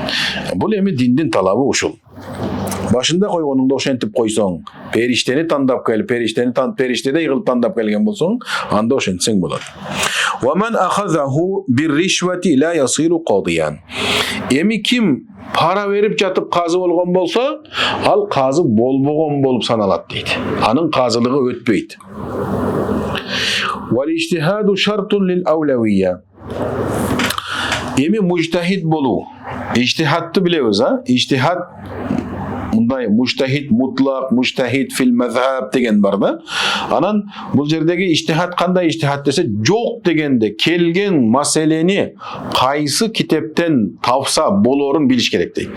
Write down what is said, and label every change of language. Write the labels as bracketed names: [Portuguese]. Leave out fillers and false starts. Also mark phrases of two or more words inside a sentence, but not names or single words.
[Kyrgyz] Бул эми диндин талабы ушул. Башында койгонуңду ошентип койсоң, периштени тандап келип, периштеде кылып тандап келген болсоң, анда ошентсең болот. [Arabic] ومن أخذه بالرشوة لا يصير قاضيا. [Kyrgyz] Эми ким пара берип жатып казы болгон болсо, ал казы болбогон болуп саналат дейт. Анын казылыгы өтпөйт. [Arabic] والاجتهاد شرط للأولوية. [Kyrgyz] Эми мужтахид болуу. Ижтихадты билебиз, Ижтихад мындай мужтахид мутлак, мужтахид фил мазхаб деген бар да. Анан бул жердеги ижтихад кандай ижтихад десе, жок дегенде келген маселени кайсы китептен тапса болорун билиш керек дейт.